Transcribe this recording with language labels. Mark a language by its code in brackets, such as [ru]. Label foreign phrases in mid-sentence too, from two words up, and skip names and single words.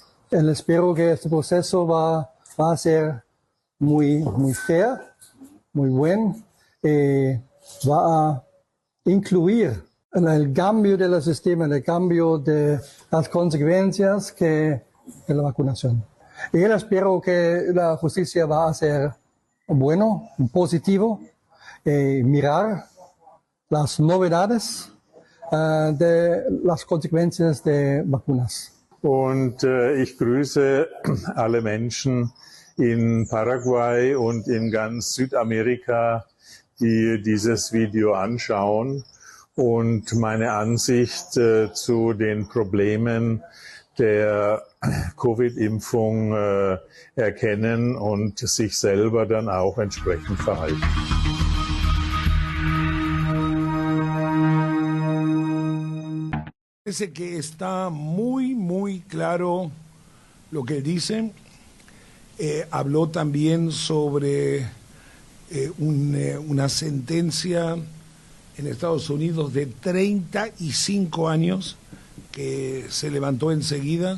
[es] Espero que este proceso va a ser muy fair, muy bueno, va a incluir el cambio del sistema, el cambio de las consecuencias de la vacunación. Y yo espero que la justicia va a ser bueno, positivo, mirar las novedades de las consecuencias de vacunas. [de] Und ich grüße alle Menschen in Paraguay und in ganz Südamerika, die dieses Video anschauen und meine Ansicht zu den Problemen der Covid-Impfung erkennen und sich selber dann auch entsprechend verhalten. [es] Parece que está muy claro lo que él dice. Habló también sobre una sentencia en Estados Unidos de 35 años que se levantó enseguida.